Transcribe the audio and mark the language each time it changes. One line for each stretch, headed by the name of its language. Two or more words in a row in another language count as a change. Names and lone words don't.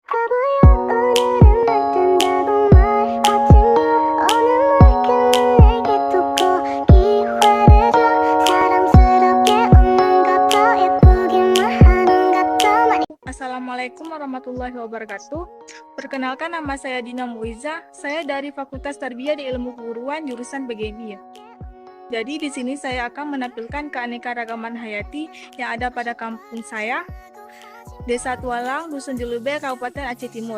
Korean: 오늘은 날뜬다고 말하지마 오늘 내게 두고 기회를 줘 사랑스럽게 웃는 것도 예쁘기만 하는 것도 많이
Arabic: السلام عليكم ورحمة الله وبركاته.
Indonesian: Perkenalkan, nama saya Dina Muiza. Saya dari Fakultas Tarbiyah di Ilmu Keguruan jurusan PGMI. Jadi di sini saya akan menampilkan keanekaragaman hayati yang ada pada kampung saya, Desa Tualang, Dusun Jelube, Kabupaten Aceh Timur.